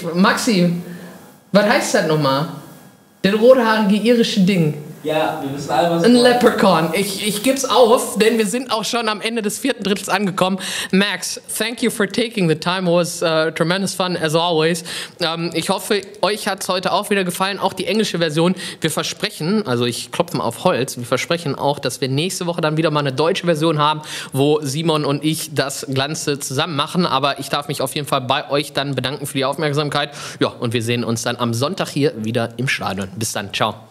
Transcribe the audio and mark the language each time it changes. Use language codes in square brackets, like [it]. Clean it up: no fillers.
[de] Maxi, was heißt das nochmal? Der rothaarige irische Ding. Ja, wir wissen alle, was ein Leprechaun. Ich geb's auf, denn wir sind auch schon am Ende des 4. Drittels angekommen. [en] Max, thank you for taking the time. It was tremendous fun as always. [de] Ich hoffe, euch hat's heute auch wieder gefallen, auch die englische Version. Wir versprechen, also ich klopfe mal auf Holz, wir versprechen auch, dass wir nächste Woche dann wieder mal eine deutsche Version haben, wo Simon und ich das Ganze zusammen machen. Aber ich darf mich auf jeden Fall bei euch dann bedanken für die Aufmerksamkeit. Ja, und wir sehen uns dann am Sonntag hier wieder im Stadion. Bis dann, ciao.